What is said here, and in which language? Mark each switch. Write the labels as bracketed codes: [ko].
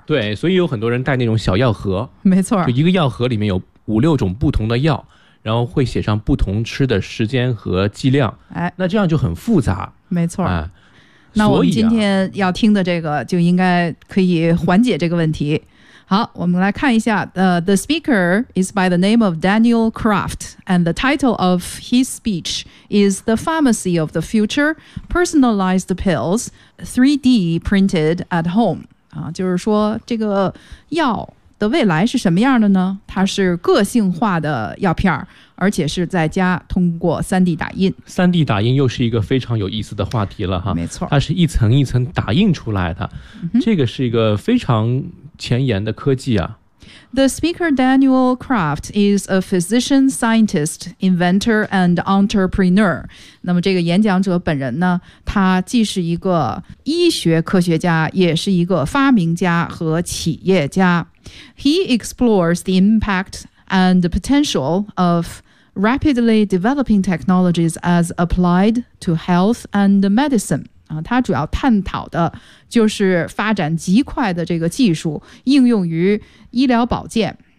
[zh] 对，所以有很多人带那种小药盒，没错，就一个药盒里面有五六种不同的药，然后会写上不同吃的时间和剂量。哎，那这样就很复杂，没错、哎，那我们今天要听的这个就应该可以缓解这个问题。好，我们来看一下、 [en] The speaker is by the name of Daniel Kraft, and the title of his speech is The Pharmacy of the Future, Personalized Pills, 3D Printed at Home、 [zh] 就是说这个药的未来是什么样的呢？它是个性化的药片，而且是在家通过 3D 打印。 3D 打印又是一个非常有意思的话题了哈。没错，它是一层一层打印出来的、这个是一个非常前沿的科技啊。 [en] The speaker Daniel Kraft is a physician, scientist, inventor and entrepreneur. [zh] 那么这个演讲者本人呢，他既是一个医学科学家，也是一个发明家和企业家。 [en] He explores the impact and the potential of rapidly developing technologies as applied to health and medicine.、 [zh] 他主要探讨的就是发展极快的这个技术应用于医疗保健。